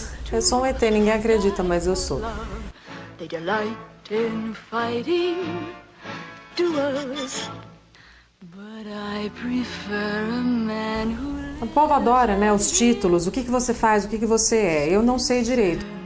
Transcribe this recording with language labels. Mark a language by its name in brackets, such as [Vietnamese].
[Portuguese] Eu sou um ET, ninguém acredita, mas eu sou. [English] They delight in fighting duels, but I prefer a man who... [Portuguese] O povo adora, né, os títulos, o que você faz, o que você é. Eu não sei direito.